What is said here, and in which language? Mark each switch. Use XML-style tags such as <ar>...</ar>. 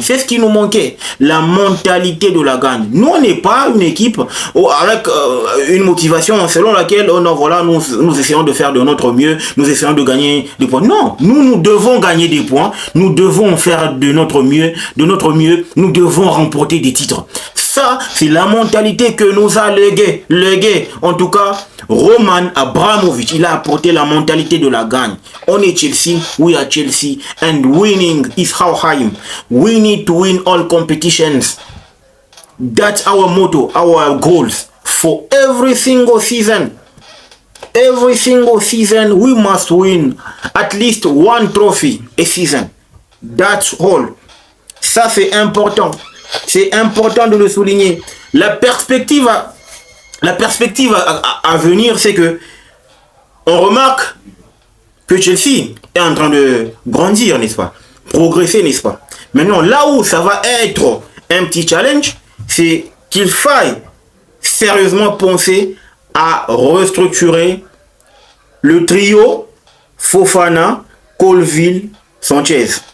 <fr>C'est ce qui nous manquait, la mentalité de la gagne. Nous, on n'est pas une équipe avec une motivation selon laquelle voilà, nous essayons de faire de notre mieux, nous essayons de gagner des points. Non, nous devons gagner des points, nous devons faire de notre mieux, nous devons remporter des titres. Ça, c'est la mentalité que nous a légué, en tout cas, Roman Abramovich. Il a apporté la mentalité de la gagne. On est</fr> <en>Chelsea, we are Chelsea, and winning is how I am. We need to win all competitions. That's our motto, our goals for every single season. Every single season, we must win at least one trophy a season. That's all.</en> <fr>Ça, c'est important. C'est important de le souligner. La perspective à venir, c'est que on remarque que Chelsea est en train de grandir, n'est-ce pas? Progresser, n'est-ce pas? Maintenant, là où ça va être un petit challenge, c'est qu'il faille sérieusement penser à restructurer le trio Fofana, Colville, Sanchez.</fr>